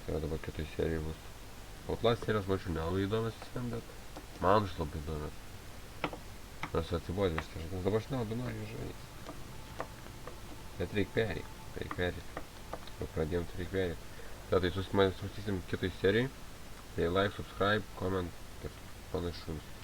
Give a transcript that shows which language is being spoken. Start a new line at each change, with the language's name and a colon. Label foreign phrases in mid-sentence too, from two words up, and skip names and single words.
Lithuanian: Tai va dabar kitoj serijai bus. Outlast serijos mačiau nelabai įdomios visiem, bet man už labai įdomios. Nors atsibodė vis tai žaidimas, dabar aš nelabai noriu žaisti. Bet reik pereit. Jau pradėjom, tai reik pereit. Tai susimatysim kitoj serijai. Tai
English: like, subscribe, comment
Lithuanian: ir panašus.